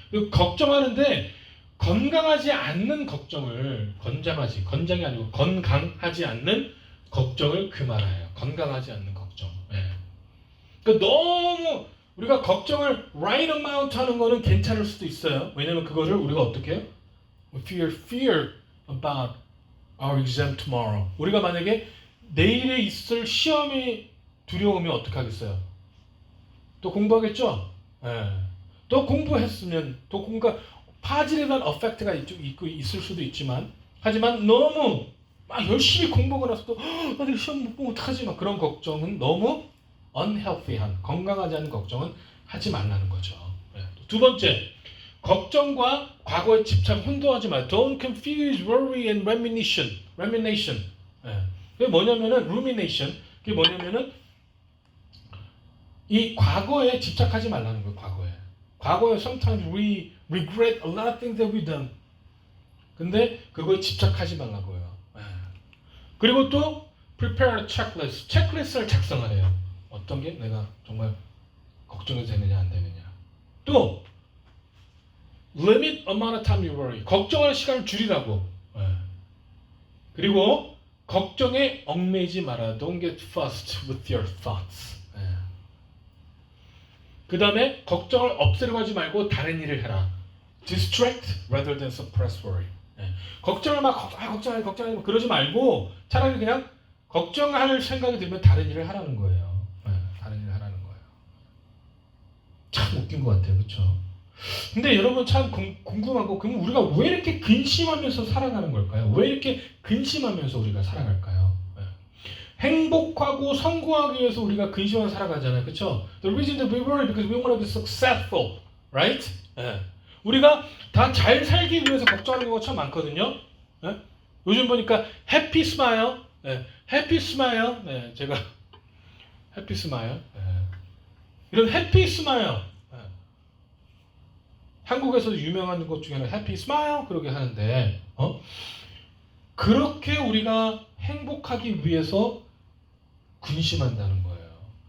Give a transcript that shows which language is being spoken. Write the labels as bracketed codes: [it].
[ko] 걱정하지 않는 걱정을, 건장이 아니고 건강하지 않는 걱정을 그만해요. 건강하지 않는 걱정. 그러니까 너무 우리가 걱정을 right amount 하는 거는 괜찮을 수도 있어요. 왜냐면 그거를 우리가 어떻게 해요? [en] We fear about our exam tomorrow. [ko] 우리가 만약에 내일에 있을 시험이 두려우면 어떻게 하겠어요? 또 공부하겠죠? 또 공부했으면 또 공부가 파질에 대한 effect가 있을 수도 있지만, 하지만 너무 막 열심히 공부하고 나서도 나 내일 시험 못 보면 어떡하지? 막 그런 걱정은 너무 unhealthy한, 건강하지 않은 걱정은 하지 말라는 거죠. 두 번째, 걱정과 과거에 집착 혼동하지 마. [en] Don't confuse worry and rumination. [ko] 그게 뭐냐면은 rumination. 그게 뭐냐면은 이 과거에 집착하지 말라는 거예요. 과거에 [en] sometimes we regret a lot of things that we've done. [ko] 근데 그거에 집착하지 말라고요. 그리고 또 [en] prepare a checklist. [ko] 체크리스트를 작성하래요. 어떤 게 내가 정말 걱정이 되느냐 안 되느냐. [en] 또 limit amount of time you worry. [ko] 걱정할 시간을 줄이라고. 그리고 걱정에 얽매이지 마라. [en] Don't get fussed with your thoughts. [ko] 그 다음에 걱정을 없애려고 하지 말고 다른 일을 해라. [en] Distract rather than suppress worry. [ko] 걱정을 막 걱정하지 그러지 말고 차라리 그냥 걱정할 생각이 들면 다른 일을 하라는 거예요. 다른 일을 하라는 거예요. 참 웃긴 것 같아요. 그렇죠? 근데 여러분 참 궁금하고 그럼 우리가 왜 이렇게 근심하면서 살아가는 걸까요? 왜 이렇게 근심하면서 우리가 살아갈까요? 행복하고 성공하기 위해서 우리가 근심하면서 살아가잖아요. 그렇죠? [en] The reason that we worry because we want to be successful, right? [ko] 우리가 다 잘 살기 위해서 걱정하는 경우가 참 많거든요. 요즘 보니까 해피 스마일, 해피 스마일, 제가 해피 스마일, 이런 해피 스마일, 한국에서도 유명한 것 중에는 해피 스마일 그러게 하는데, 그렇게 우리가 행복하기 위해서 근심한다는 거예요.